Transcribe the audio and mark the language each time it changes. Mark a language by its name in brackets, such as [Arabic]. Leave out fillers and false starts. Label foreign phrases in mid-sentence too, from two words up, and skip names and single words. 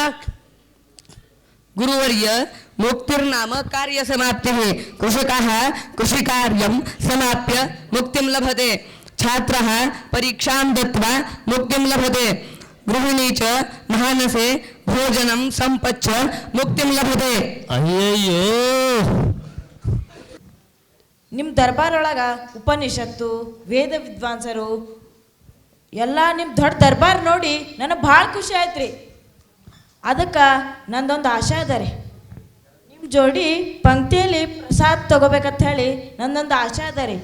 [Sanskrit] गुरुवर्य मुक्तिर्नाम कार्यसमाप्तिः। कृषकः कृषिकार्यं समाप्य मुक्तिं लभते। छात्रः परीक्षां दत्वा मुक्तिं लभते। गृहिणी च महानसे भोजनं संपच्च मुक्तिं लभते। [Kannada] अಯ್ಯಯ್ಯೋ ನಿಮ್ಮ ದರ್ಬಾರೊಳಗ ಉಪನಿಷತ್ತು ವೇದ ವಿದ್ವಾಂಸರು ಎಲ್ಲ ನಿಮ್ಮ ದೊಡ್ಡ ದರ್ಬಾರ್ ನೋಡಿ ನನಗೆ ಭಾಳ ಖುಷಿ ಆಯ್ತು ರೀ. ಅದಕ್ಕೆ ನಂದೊಂದು ಆಶೆ ಅದ ರೀ, ನಿಮ್ಮ ಜೋಡಿ ಪಂಕ್ತಿಯಲ್ಲಿ ಪ್ರಸಾದ ತಗೋಬೇಕಂತ ಹೇಳಿ ನಂದೊಂದು ಆಶೆ ಅದ ರೀ.